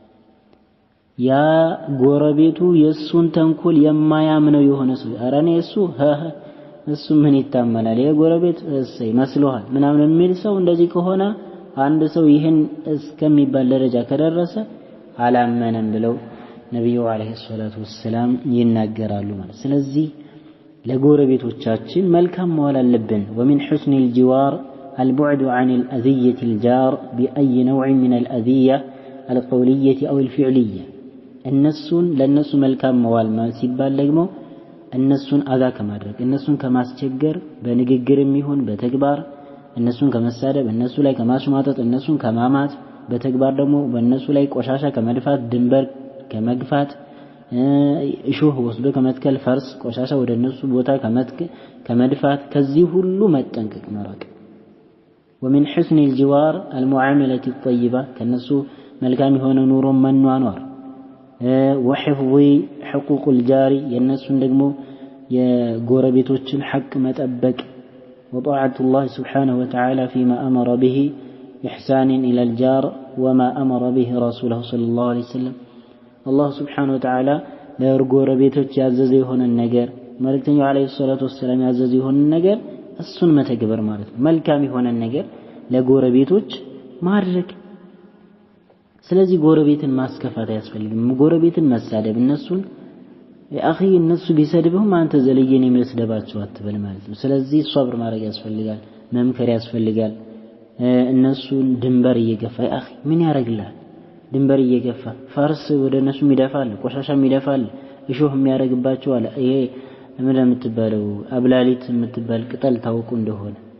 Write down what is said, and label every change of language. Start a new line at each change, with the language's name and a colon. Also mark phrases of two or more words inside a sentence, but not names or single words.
Amharic: ያ ጎረቤቱ የሱን ተንኮል የማያምነው የሆነ ሰው አራኔ እሱ ምን ይታመናል የጎረቤት እሰይ መስሎሃል ምናምን የሚል ሰው እንደዚህ ከሆነ አንድ ሰው ይህን እስከሚባል ደረጃ ከደረሰ አላመነም ብለው ነብዩ
Arabic: عليه الصلاة والسلام
Amharic: ይናገራሉ ማለት ስለዚህ ለጎረቤቶቻችን መልካም መዋል አለብን
Arabic: ومن حسن الجوار البعد عن الأذية الجار بأي نوع من الأذية القولية أو الفعلية
Amharic: እነሱን ለነሱ መልካም መዋል ማለት ሲባል ደግሞ እነሱን አዛ ከማድረግ እነሱን ከማስቸገር በንግግርም ይሁን በተግባር እነሱን ከመሳደብ እነሱ ላይ ከማሽማጠጥ እነሱን ከማማት በተግባር ደግሞ በእነሱ ላይ ቆሻሻ ከመድፋት ድንበር ከመግፋት እሾህ ወስዶ ከመትከል ፈርስ ቆሻሻ ወደ እነሱ ቦታ ከመድፋት ከዚህ ሁሉ መጠንቀቅ መራቅ
Arabic: ومن حسن الجوار المعاملة الطيبة
Amharic: ከነሱ መልካም የሆነ ኑሮ መኗኗር
Arabic: وحفظ حقوق الجار
Amharic: የነሱን ደግሞ የጎረቤቶችን ሐቅ መጠበቅ
Arabic: وطاعة الله سبحانه وتعالى فيما أمر به إحسان إلى الجار وما أمر به رسوله صلى الله عليه وسلم الله سبحانه وتعالى
Amharic: ለጎረቤቶች ያዘዘ የሆነ ነገር መልእክተኛው
Arabic: عليه الصلاة والسلام
Amharic: ያዘዘ የሆነ ነገር እሱን መተግበር ማለት ነው መልካም የሆነ ነገር ለጎረቤቶች ማድረግ ስለዚህ ጎረቤትን ማስከፋት አያስፈልግም ጎረቤትን መሳደብ እነሱን ያኺ እነሱ ቢሰድቡም አንተ ዘልየኔ መስደባቸው አትበል ማለት ነው ስለዚህ ሷብር ማድረግ ያስፈልጋል መምከር ያስፈልጋል እነሱን ድንበር እየገፋ ያኺ ምን ያረግላል ድንበር እየገፋ ፈርስ ወደ እነሱ ይደፋል ቆሻሻም ይደፋል እሾህ የሚያረግባቸው አለ ይሄ ምን የምትባለው አብላሊት የምትባል ቅጠል ታውቁ እንደሆነ